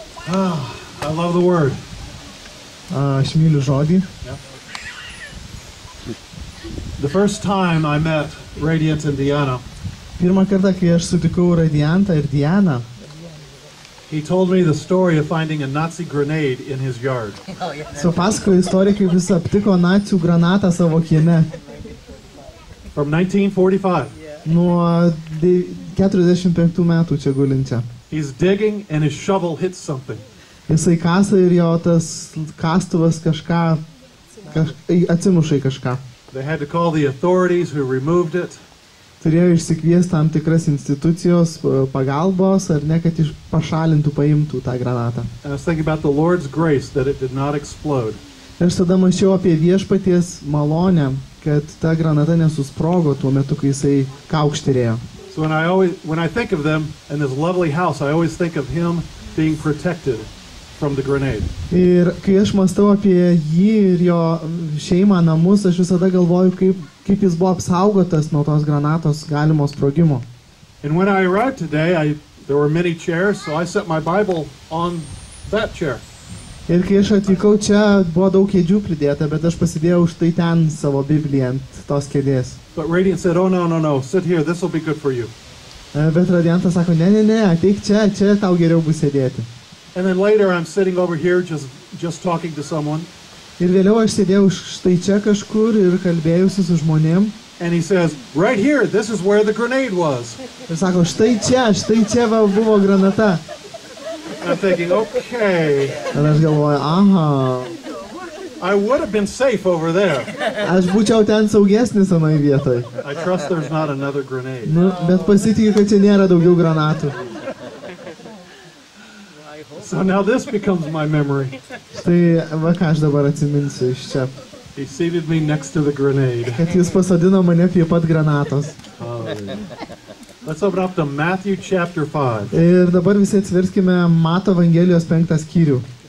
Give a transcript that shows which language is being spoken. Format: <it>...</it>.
<en>I love the word.</en> <lt>Aš myliu žodį.</lt> <en>The first time I met Radiant Indiana,</en> <lt>Pirmą kartą, kai aš sutikau Radiantą ir Dianą,</lt> <en>he told me the story of finding a Nazi grenade in his yard.</en> <lt>supasakojo istoriją, kaip jis aptiko nacių granatą savo kieme</lt> <en>From 1945.</en> <lt>nuo 45 metų čia gulinčią.</lt> <en>He's digging and his shovel hits something.</en> <lt>Jisai kasa ir jo tas kastuvas kažką atsimuša į kažką.</lt> <en>They had to call the authorities who removed it.</en> <lt>Turėjo išsikviesti tam tikras institucijos pagalbos, ar ne, kad pašalintų, paimtų tą granatą.</lt> <en>And I was thinking about the Lord's grace that it did not explode.</en> <lt>Ir aš tada mąsčiau apie viešpaties malonę, kad ta granata nesusprogo tuo metu, kai jisai kaukšterėjo.</lt> <en>So when I think of them in this lovely house, I always think of him being protected from the grenade.</en> <lt>Ir kai aš mąstau apie jį ir jo šeimą, namus, aš visada galvoju, kaip jis buvo apsaugotas nuo tos granatos galimo sprogimo.</lt> <en>And when I arrived today, there were many chairs, so I set my Bible on that chair.</en> <lt>Ir kai aš atvykau čia, buvo daug kėdžių pridėta, bet aš pasidėjau štai ten savo Bibliją ant tos kėdės.</lt> <en>But Radiant said, "Oh no, sit here. This will be good for you."</en> <lt>Bet Radiantas sako, ne, ateik čia tau geriau bus sėdėti.</lt> <en>And then later I'm sitting over here just talking to someone.</en> <lt>Ir vėliau aš sėdėjau štai čia kažkur ir kalbėjausi su žmonėm.</lt> <en>And he says, "Right here, this is where the grenade was."</en> <lt>Ir sako, štai čia va buvo granata.</lt> <en>And I'm thinking, okay,</en> <lt>Ir aš galvoju, aha,</lt> <en>I would have been safe over there.</en> <lt>aš būčiau ten saugesnis anoj vietoj.</lt> <en>I trust there's not another grenade.</en> <lt>Nu, bet pasitikiu, kad čia nėra daugiau granatų.</lt> <en>So now this becomes my memory.</en> <lt>Štai va ką aš dabar atsiminsiu iš čia.</lt> <en>He seated me next to the grenade.</en> <lt>Kad jis pasodino mane prie pat granatos.</lt> <en>Let's open up to Matthew chapter 5.</en> <lt>Ir dabar visi atsiverskime Mato Evangelijos 5 skyrių.</lt>